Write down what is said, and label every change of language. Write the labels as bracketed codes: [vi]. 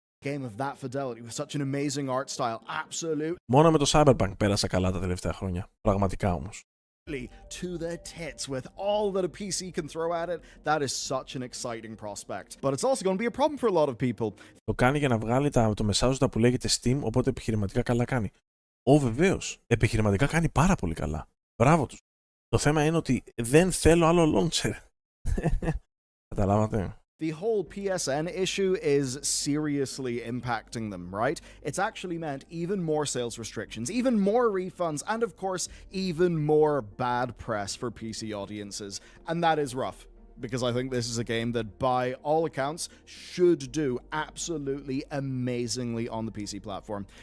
[en] Game of that fidelity with such an amazing art style, absolute. [el] Μόνο με το Cyberpunk πέρασα καλά τα τελευταία χρόνια. Πραγματικά όμως. [en] To the tits with all that a PC can throw at it. That is such an exciting prospect. But it's also going to be a problem for a lot of people. [el] Το κάνει για να βγάλει το μεσάζοντα που λέγεται Steam, οπότε επιχειρηματικά καλά κάνει. Βεβαίως. Επιχειρηματικά κάνει πάρα πολύ καλά. Μπράβο τους. Το θέμα είναι ότι δεν θέλω άλλο launcher. Καταλάβατε. [en] The whole PSN issue is seriously impacting them, right? It's actually meant even more sales restrictions, even more refunds, and of course, even more bad press for PC audiences. And that is rough, because I think this is a game that, by all accounts, should do absolutely amazingly on the PC platform.